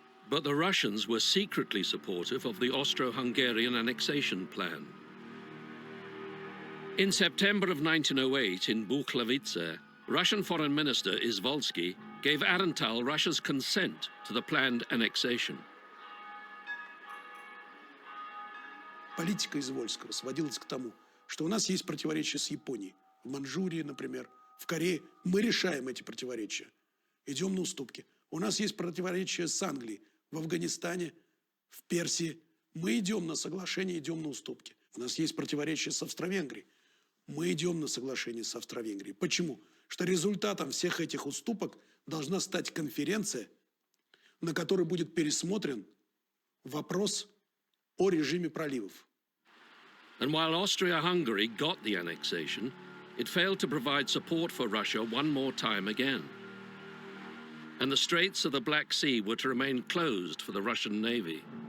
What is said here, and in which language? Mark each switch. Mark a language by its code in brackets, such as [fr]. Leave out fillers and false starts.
[en] But the Russians were secretly supportive of the Austro-Hungarian annexation plan. In September of 1908, in Buchlovice, Russian Foreign Minister Izvolsky gave Aehrenthal Russia's consent to the planned annexation. [ru] Политика Извольского сводилась к тому, что у нас есть противоречия с Японией. В Манчжурии, например, в Корее. Мы решаем эти противоречия. Идем на уступки. У нас есть противоречия с Англией. В Афганистане, в Персии. Мы идем на соглашение, идем на уступки. У нас есть противоречия с Австро-Венгрией. Мы идем на соглашение с Австро-Венгрией. Почему? Что результатом всех этих уступок должна стать конференция, на которой будет пересмотрен вопрос о режиме проливов. [en] And while Austria-Hungary got the annexation, it failed to provide support for Russia one more time again. And the straits of the Black Sea were to remain closed for the Russian Navy.